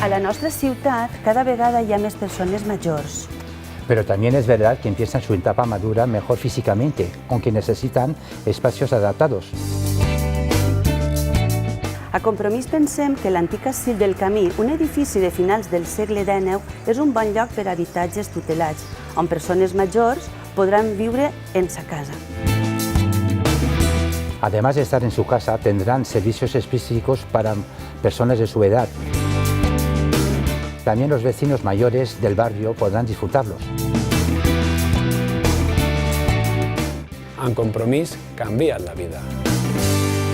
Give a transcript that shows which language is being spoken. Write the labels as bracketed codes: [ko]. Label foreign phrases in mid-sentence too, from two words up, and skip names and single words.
[es] nuestra ciudad [ca] cada vegada hi ha més persones majors. [es] Pero también es verdad que empiezan su etapa madura mejor físicamente, aunque necesitan espacios adaptados. [ca] A Compromís pensem que l'antic Asil del Camí, un edifici de finals del segle XIX, és un bon lloc per a habitatges tutelats, on persones majors podran viure en sa casa. [es] Además de estar en su casa, tendrán servicios específicos para personas de su edad. También los vecinos mayores del barrio podrán disfrutarlos. [ca] En Compromís canvien la vida.